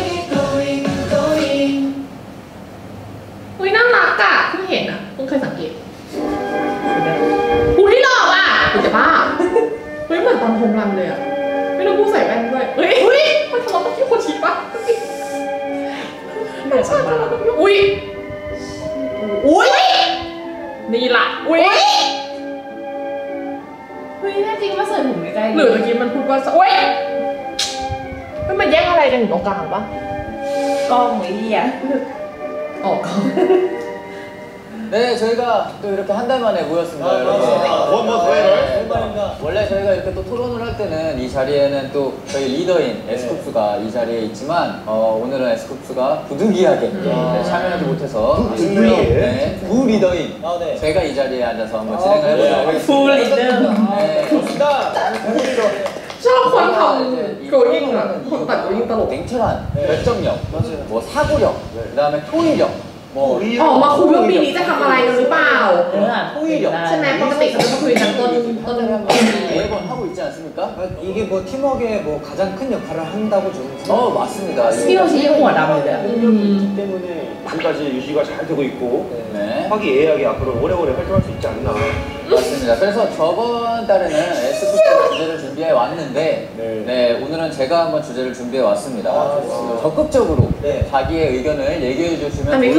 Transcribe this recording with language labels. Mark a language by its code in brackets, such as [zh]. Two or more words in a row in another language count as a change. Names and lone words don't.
[th] อุ้ยน่ารักอ่ะเพิ่งเห็นอ่ะเพิ่งเคยสังเกตที่หล่ออ่ะกูจะบ้าเฮ้ยเหมือนตอนโฮมรันเลยอ่ะไม่ต้องพูดใส่แว่นด้วยเฮ้ยมันทะเลาะกับพี่โคชิปะไม่ใช่ทะเลาะกับพี่อุ้ยนี่ล่ะเฮ้ ยแน่จริงมาเสิร์ฟผมใกล้ๆ หรือเมื่อกี้มันพูดว่ามันแย่งอะไรกันอยู่ตรงกลางปะ กล้องไอ้เหี้ย ออกกล้อง [ko] 네, 저희가 또 이렇게 한 달 만에 모였습니다. 원래 저희가 이렇게 또 토론을 할 때는 이 자리에는 또 저희 리더인 에스쿱스가 이 자리에 있지만 오늘은 에스쿱스가 부득이하게 참여하지 못해서 부리더인 제가 이 자리에 앉아서 한번 진행을 해보도록 하겠습니다. 부리더. 네, 좋습니다. [th] ชอบคนทำโกยิ่งอ่ะคนตัดโกยิ่งตลก [ko] 냉철한 결정력, 뭐 사고력, 그다음에 토의력. [th] ออกมาคุยว่าปีนี้จะทำอะไรกันหรือเปล่าใช่ไหมปกติเขาจะคุยกันต้น [ko] 매번 하고 있지 않습니까? 이게 뭐 팀워크에 뭐 가장 큰 역할을 한다고 저는 맞습니다. [th] 스피너시 หัวดำเลย [ko] 있기 때문에 지금까지 유지가 잘 되고 있고 화기애애하게 앞으로 오래오래 활동할 수 있지 않나. 맞습니다. 그래서 저번 달에는 에스쿱스가 주제를 준비해 왔는데 오늘은 제가 한번 주제를 준비해 왔습니다. 적극적으로 자기의 의견을 얘기해 주시면